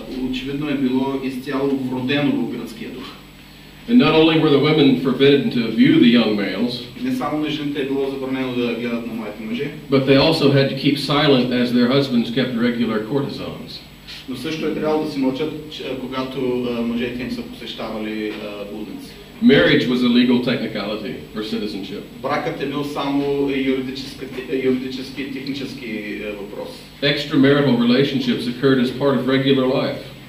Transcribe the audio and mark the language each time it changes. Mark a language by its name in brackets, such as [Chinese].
[Bulgarian] Очевидно е било изцяло вродено в гръцкия дух. [English] And not only were the women forbidden to view the young males, [Bulgarian] не само на жените е било забранено да гледат на младите мъже, [English] but they also had to keep silent as their husbands kept regular courtesans. [Bulgarian] Но също е трябвало да си мълчат, когато мъжете им са посещавали блудници. [English] Marriage was a legal technicality for citizenship. [Bulgarian] Бракът е бил само юридически и технически въпрос. [English] Extramarital relationships occurred as part of regular life.